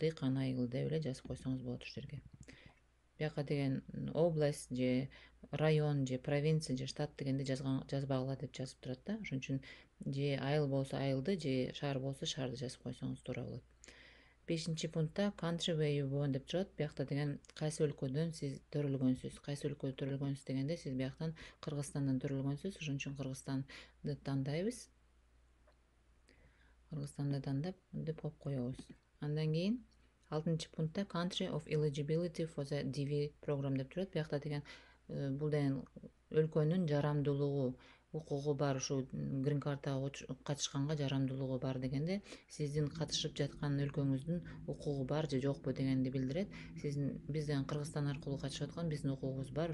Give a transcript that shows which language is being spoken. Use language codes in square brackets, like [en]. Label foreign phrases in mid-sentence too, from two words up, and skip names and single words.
[ky] Дыйкан айылы деп эле жазып койсоңуз болот ушул жерге. Бияка деген область же район же провинция же штат дегенди жазбагыла деп жазып турат да. Ошон үчүн же айыл болсо айылды, же шаар болсо шаарды жазып койсоңуз туура болот. 5-чи пунктта [en] country where you born [ky] деп турат. Биякта деген кайсы өлкөдөн сиз төрөлгөнсүз. Кайсы өлкөдө төрөлгөнсүз дегенде сиз бияктан Кыргызстандан төрөлгөнсүз. Ошон үчүн Кыргызстанды тандайбыз. Кыргызстанды тандап деп коюп коебуз. Андан кийин 6-чы пунктта [en] country of eligibility for the DV program [ky] деп турат. Биякта деген бул деген өлкөнүн жарамдуулугу, укугу бар, ушу грин картага катышканга жарамдуулугу бар дегенде сиздин катышып жаткан өлкөңүздүн укугу бар же жокпу дегенди билдирет. Бизден Кыргызстан аркылуу катышып аткан биздин укугубуз бар.